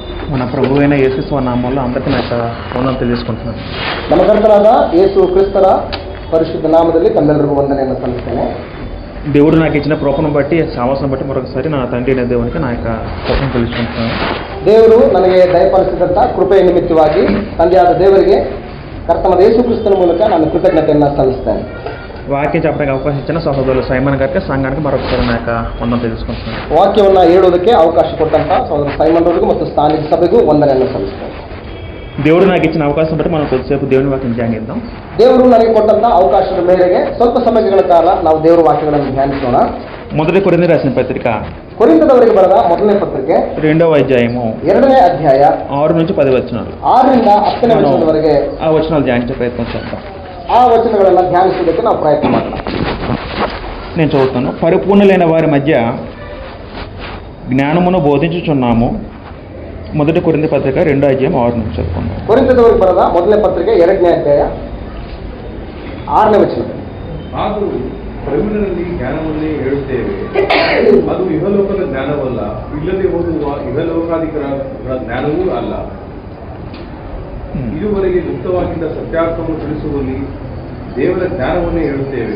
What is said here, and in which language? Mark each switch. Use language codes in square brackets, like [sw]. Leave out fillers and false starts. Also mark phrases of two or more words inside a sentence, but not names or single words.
[te] మన ప్రభు అయిన యేసు నామంలో అందరికీ నా యొక్క వందనం తెలియజేసుకుంటున్నాను. [kn] ನಮ್ಮ ಕರ್ತನಾದ ಯೇಸು ಕ್ರಿಸ್ತರ ಪರಿಶುದ್ಧ ನಾಮದಲ್ಲಿ ತಮ್ಮೆಲ್ಲರಿಗೂ ವಂದನೆಯನ್ನು ಸಲ್ಲಿಸ್ತೇನೆ. [te] దేవుడు నాకు ఇచ్చిన కృపను బట్టి సావాసం బట్టి మరొకసారి నా తండ్రి అయిన దేవునికి నా యొక్క కృపను తెలుసుకుంటున్నాను. [kn] ದೇವರು ನನಗೆ ದಯಪಾಲಿಸಿದಂಥ ಕೃಪೆಯ ನಿಮಿತ್ತವಾಗಿ ತಂದೆಯಾದ ದೇವರಿಗೆ ಕರ್ತನಾದ ಯೇಸು ಕ್ರಿಸ್ತನ ಮೂಲಕ ನಾನು ಕೃತಜ್ಞತೆಯನ್ನು ಸಲ್ಲಿಸ್ತೇನೆ. [te] వాక్యం చెప్పడానికి అవకాశం ఇచ్చిన సహోదరులు సైమన్ గారికి సంఘానికి మరొకసారి నా యొక్క వందనం తెలుసుకుంటున్నాను. [kn] ವಾಕ್ಯವನ್ನು ಹೇಳುವುದಕ್ಕೆ ಅವಕಾಶ ಕೊಟ್ಟಂತ ಸಹೋದರ ಸೈಮನ್ ಅವರಿಗೂ ಮತ್ತು ಸ್ಥಾನಿಕ ಸಭೆಗೂ ವಂದನೆಯನ್ನು ಸಲ್ಲಿಸ್ತೇನೆ. [te] దేవుడు నాకు ఇచ్చిన అవకాశం బట్టి మనం కొద్దిసేపు దేవుని వాక్యం ధ్యానిద్దాం. [kn] ದೇವರು ನನಗೆ ಕೊಟ್ಟಂತ ಅವಕಾಶದ ಮೇರೆಗೆ ಸ್ವಲ್ಪ ಸಮಯಗಳ ಕಾಲ ನಾವು ದೇವರ ವಾಕ್ಯಗಳನ್ನು ಧ್ಯಾನಿಸೋಣ. [te] మొదటి కొరింథీ రాసిన పత్రిక [kn] ಕೊರಿಂಥದವರಿಗೆ ಬರೆದ ಮೊದಲನೇ ಪತ್ರಿಕೆ [te] 2వ అధ్యాయము [kn] 2ನೇ ಅಧ್ಯಾಯ [te] 6 నుంచి 10 వచనాలు. [kn] 6 ರಿಂದ 10ನೇ ವಚನದವರೆಗೆ [te] ఆ వచనాలు ధ్యానించే ప్రయత్నం చేద్దాం. [kn] ಆ ವಚನಗಳನ್ನು ಧ್ಯಾನಿಸುವುದಕ್ಕೆ ನಾವು ಪ್ರಯತ್ನ ಮಾಡೋಣ. [te] నేను చదువుతాను. పరిపూర్ణులైన వారి మధ్య జ్ఞానమును బోధించుచున్నాము. మొదటి కొరింథీ పత్రిక 2వ అధ్యాయం 6 నుంచి చదువుకుందాం. [kn] ಕೊರಿಂಥದವರಿಗೆ ಬರೆದ ಮೊದಲನೇ ಪತ್ರಿಕೆ 2ನೇ ಅಧ್ಯಾಯ 6ನೇ ವಚನ. ಆದರೂ ಪ್ರವೀಣರಲ್ಲಿ ಜ್ಞಾನವನ್ನೇ ಹೇಳುತ್ತೇವೆ, ಅದು ಇಹಲೋಕದ ಜ್ಞಾನವಲ್ಲ, ಇಲ್ಲದೆ ಹೋಗುವ ಇಹಲೋಕಾಧಿಕರ ಜ್ಞಾನವೂ ಅಲ್ಲ. ಇದುವರೆಗೆ ಗುಪ್ತವಾಗಿದ್ದ ಸತ್ಯಾರ್ಥವನ್ನು ತಿಳಿಸುವಲ್ಲಿ ದೇವರ ಜ್ಞಾನವನ್ನೇ ಹೇಳುತ್ತೇವೆ.